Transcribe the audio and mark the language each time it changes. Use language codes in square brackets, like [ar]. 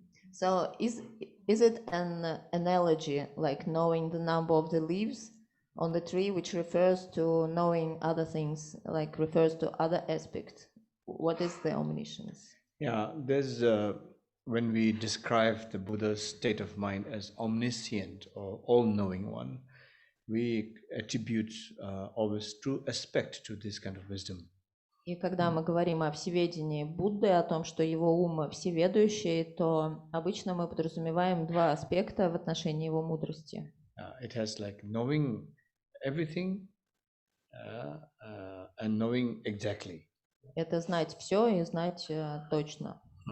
[en] So is it an analogy, like knowing the number of the leaves on the tree, which refers to knowing other things, like refers to other aspects? What is the omniscience? Yeah, there's when we describe the Buddha's state of mind as omniscient or all-knowing one, we attribute always true aspect to this kind of wisdom. [ru] И когда мы говорим о всеведении Будды, о том, что его ум всеведущий, то обычно мы подразумеваем два аспекта в отношении его мудрости. [en] It has like knowing everything and knowing exactly. [ru] Это знать все и знать точно.